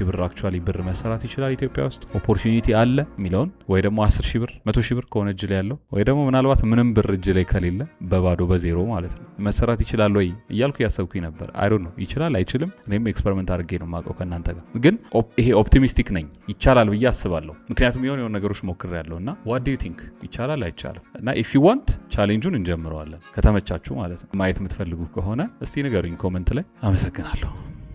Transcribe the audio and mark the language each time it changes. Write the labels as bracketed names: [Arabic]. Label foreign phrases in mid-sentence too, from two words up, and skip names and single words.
[Amharic] ብር አክቹዋሊ ብር መሰራት ይችላል ኢትዮጵያ ውስጥ ኦፖርቹኒቲ አለ የሚለውን ወይ ደግሞ 10000 ብር 100000 ብር ከሆነ እጅ ላይ ያለው ወይ ደግሞ ምናልባት ምንም ብር እጅ ላይ ከሌለ በባዶ በዜሮ ማለት ነው መሰራት ይችላል ወይ እያልኩ ያሰብኩኝ ነበር። [English] I don't know [Amharic] ይችላል አይችልም። እኔም ኤክስፐሪመንት አድርጌ ነው የማውቀው ከእናንተ ጋር ግን ይሄ ኦፕቲሚስቲክ ነኝ ይቻላል ብዬ አስባለሁ። ምክንያቱም የሆነ ነገሮች ሞክሬያለሁ እና [English] what do you think [Amharic] ይቻላል አይቻልም? እና [English] if you want [Amharic] ቻሌንጁን እንጀምረዋለን ከተመቻችሁ ማለት ነው። ማየት የምትፈልጉ ከሆነ እስቲ ንገሩኝ ኮሜንት ላይ። አመሰግናለሁ።